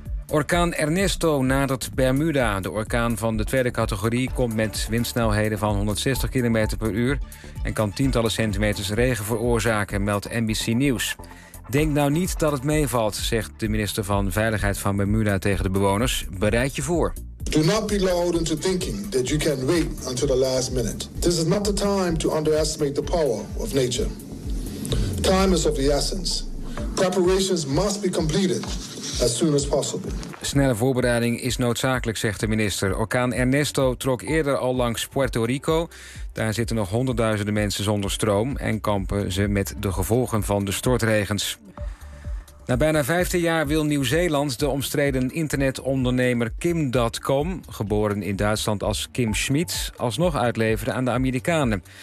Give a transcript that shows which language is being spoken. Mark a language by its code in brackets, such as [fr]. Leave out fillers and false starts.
[nl] Orkaan Ernesto nadert Bermuda. De orkaan van de tweede categorie komt met windsnelheden van 160 km per uur en kan tientallen centimeters regen veroorzaken, meldt NBC News. Denk nou niet dat het meevalt, zegt de minister van Veiligheid van Bermuda tegen de bewoners. Bereid je voor. [en] Do not be lulled into thinking that you can wait until the last minute. This is not the time to underestimate the power of nature. Time is of the essence. Preparations must be completed as soon as possible. [nl] Snelle voorbereiding is noodzakelijk, zegt de minister. Orkaan Ernesto trok eerder al langs Puerto Rico. Daar zitten nog honderdduizenden mensen zonder stroom en kampen ze met de gevolgen van de stortregens. Na bijna 15 jaar wil Nieuw-Zeeland de omstreden internetondernemer Kim.com, geboren in Duitsland als Kim Schmid, alsnog uitleveren aan de Amerikanen.